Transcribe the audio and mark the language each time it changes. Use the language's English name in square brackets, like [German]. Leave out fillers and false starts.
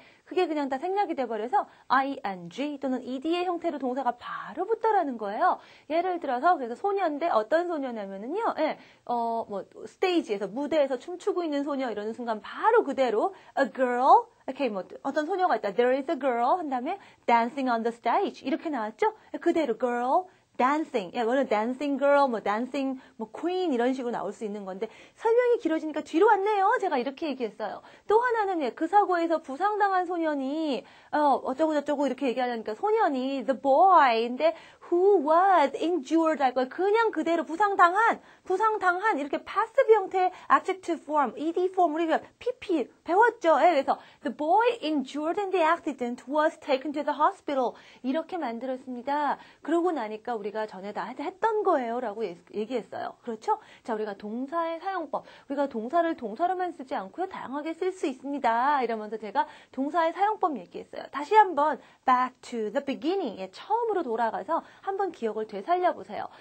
[Korean] 그게 그냥 다 생략이 돼버려서 ing 또는 ed의 형태로 동사가 바로 붙더라는 거예요. 예를 들어서 그래서 소녀인데 어떤 소녀냐면은요. 뭐 스테이지에서 무대에서 춤추고 있는 소녀 이러는 순간 바로 그대로 a girl 이렇게 뭐 어떤 소녀가 있다. [English] There is a girl [Korean] 한 다음에 [English] dancing on the stage [Korean] 이렇게 나왔죠? 그대로 girl dancing, 뭐는 dancing girl, 뭐 dancing, 뭐 queen 이런 식으로 나올 수 있는 건데 설명이 길어지니까 뒤로 왔네요. 제가 이렇게 얘기했어요. 또 하나는 그 사고에서 부상당한 소년이 어쩌고 저쩌고 이렇게 얘기하려니까 소년이 the boy인데 [English] who was injured [Korean] 할 거예요. 그냥 그대로 부상당한 이렇게 passive 형태의 adjective form, ed form 우리가 pp 배웠죠. 그래서 [English] the boy injured in the accident was taken to the hospital [Korean] 이렇게 만들었습니다. 그러고 나니까 우리가 전에 다 했던 거예요 라고 얘기했어요. 그렇죠? 자, 우리가 동사의 사용법 우리가 동사를 동사로만 쓰지 않고요. 다양하게 쓸 수 있습니다. 이러면서 제가 동사의 사용법 얘기했어요. 다시 한번 [English] back to the beginning [Korean] 처음으로 돌아가서 한번 기억을 되살려 보세요.